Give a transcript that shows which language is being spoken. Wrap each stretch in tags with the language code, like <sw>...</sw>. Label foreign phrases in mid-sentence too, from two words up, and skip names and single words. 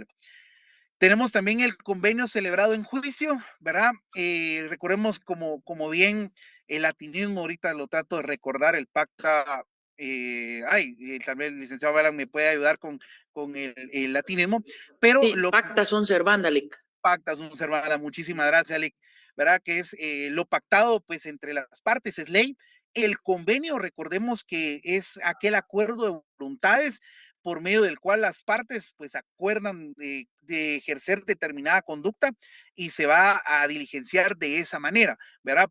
<es>Tenemos también el convenio celebrado en juicio, ¿verdad? Recordemos como bien el latinismo, ahorita lo trato de recordar, el pacta, tal vez el licenciado Balan me puede ayudar con el latinismo, pero sí, lo</es> <la>pacta sunt servanda, Lic. pacta sunt servanda,</la> <es>muchísimas gracias, Alec, ¿verdad? Que es lo pactado pues entre las partes, es ley. El convenio, recordemos que es aquel acuerdo de voluntades por medio del cual las partes pues acuerdan de ejercer determinada conducta y se va a diligenciar de esa manera, ¿verdad?</es>